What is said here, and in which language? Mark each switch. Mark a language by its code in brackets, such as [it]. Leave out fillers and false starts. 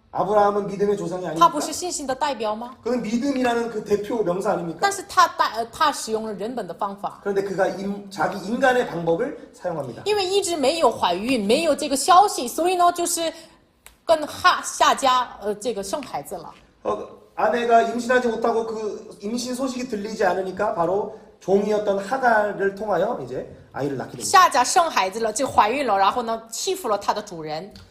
[ko] 아브라함은 믿음의 조상이 [zh] 他 [ko] 아닙니까? [zh] 不是信心的代表吗？ [ko] 그는 믿음이라는 그 대표 명사 아닙니까? [zh] 但是他使用了人本的方法， [ko] 그런데 그가 자기 인간의 방법을 사용합니다. [zh] 因为一直没有怀孕，没有这个消息，所以呢，就是跟夏家这个生孩子了。 [ko] 아내가 임신하지 못하고 그 임신 소식이 들리지 않으니까 바로 종이었던 하갈을 통하여 이제 아이를 낳게 됩니다. [zh] 夏家生孩子了，就怀孕了，然后呢，欺负了她的主人。